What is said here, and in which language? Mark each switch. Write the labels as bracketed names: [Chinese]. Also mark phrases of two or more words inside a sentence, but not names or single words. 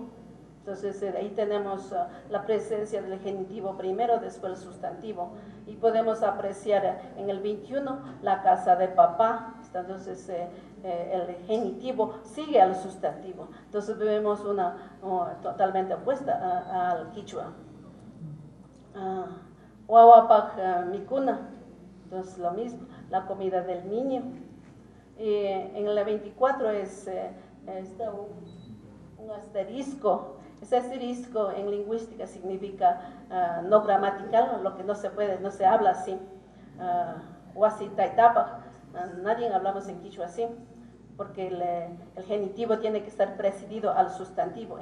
[Spanish] Entonces, ahí tenemos la presencia del genitivo primero, después el sustantivo. Y podemos apreciar en el 21 la casa de papá. Entonces, el genitivo sigue al sustantivo. Entonces, vemos una totalmente opuesta al quichua. [Quechua] Wawapak Mikuna. [Spanish] Entonces, lo mismo, la comida del niño. En el 24 está un asterisco. Ese asterisco en lingüística significa no gramatical, lo que no se habla así. [Quechua] Huasi taitapa, [Spanish] nadie hablamos en quichua así, porque el genitivo tiene que estar precedido al sustantivo.